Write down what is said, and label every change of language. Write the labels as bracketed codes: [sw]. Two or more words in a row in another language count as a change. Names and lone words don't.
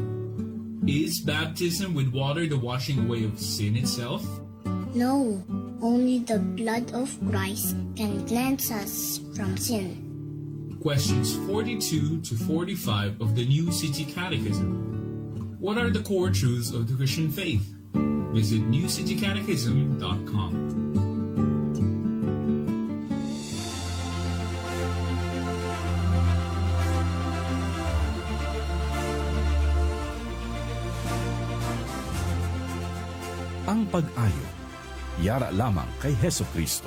[en] Is baptism with water the washing away of sin itself? No, only the blood of Christ can cleanse us from sin. Questions 42 to 45 of the New City Catechism. What are the core truths of the Christian faith? Visit newcitycatechism.com. [hil] Ang pag-ayo, yara lamang kay Heso Kristo.